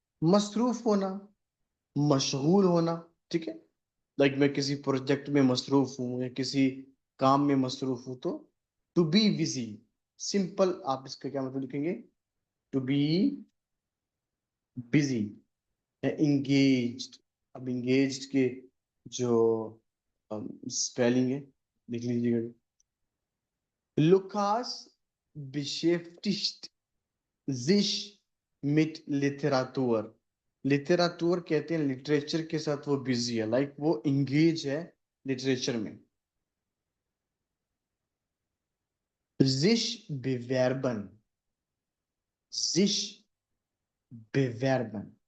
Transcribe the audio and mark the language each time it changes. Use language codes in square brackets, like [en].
[hi] मसरूफ होना, मशगूल होना। ठीक है, लाइक मैं किसी प्रोजेक्ट में मसरूफ हूँ या किसी काम में मसरूफ हूँ, तो [en] to be busy, [hi] सिंपल आप इसका क्या मतलब लिखेंगे? [en] To be busy या engaged. [hi] अब इंगेज्ड के जो स्पेलिंग है लिख लीजिएगा। [de] Lukas beschäftigt sich mit Literatur। [hi] Literature कहते हैं, लिटरेचर के साथ वो बिजी है, लाइक वो इंगेज है लिटरेचर में। [de] sich bewerben, sich bewerben।